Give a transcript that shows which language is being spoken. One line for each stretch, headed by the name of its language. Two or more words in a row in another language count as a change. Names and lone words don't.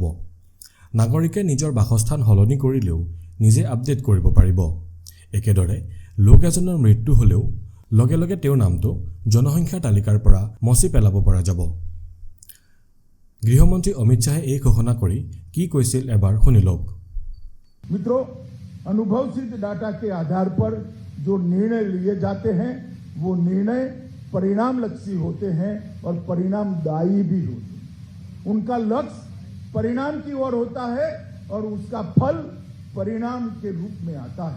Assamese: নাগৰিকে নিজৰ বাসস্থান সলনি কৰিলেও নিজে আপডেট কৰিব পাৰিব। একেদৰে লোক এজনৰ মৃত্যু হ'লেও লগে লগে তেওঁৰ নামটো জনসংখ্যাৰ তালিকাৰ পৰা মচি পেলাব পৰা যাব। গৃহমন্ত্ৰী অমিত শ্বাহে এই ঘোষণা কৰি কি কৈছিল এবাৰ শুনি লওক।
Hindi: मित्रों, अनुभव सिद्ध डाटा के आधार पर जो निर्णय लिए जाते हैं वो निर्णय परिणाम लक्षी होते हैं और परिणामदायी भी होते हैं। उनका लक्ष्य परिणाम की ओर होता है और उसका फल परिणाम के रूप में आता है।